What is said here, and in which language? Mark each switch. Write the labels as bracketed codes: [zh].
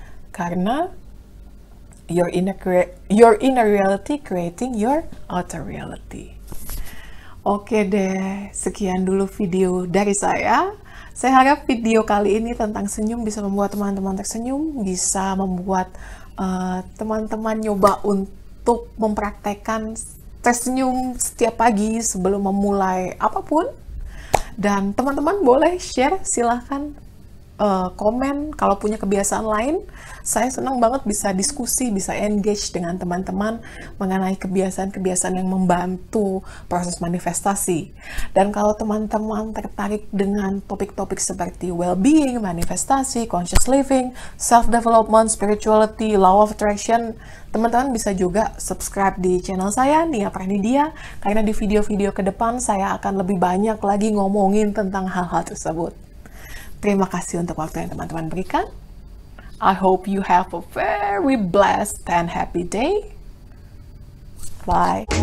[id] Karena [en] your inner reality creating your outer reality. [id] Oke deh, sekian dulu video dari saya. Saya harap video kali ini tentang senyum bisa membuat teman-teman tersenyum, bisa membuat teman-teman nyoba untuk untuk mempraktekkan tersenyum setiap pagi sebelum memulai apapun. Dan teman-teman boleh share, silahkan komen kalau punya kebiasaan lain. Saya senang banget bisa diskusi, bisa engage dengan teman-teman mengenai kebiasaan-kebiasaan yang membantu proses manifestasi. Dan kalau teman-teman tertarik dengan topik-topik seperti well-being, manifestasi, conscious living, self-development, spirituality, law of attraction, teman-teman bisa juga subscribe di channel saya, Nia Pranidia, karena di video-video ke depan saya akan lebih banyak lagi ngomongin tentang hal-hal tersebut. Terima kasih untuk waktu yang teman-teman berikan. [en] I hope you have a very blessed and happy day. Bye.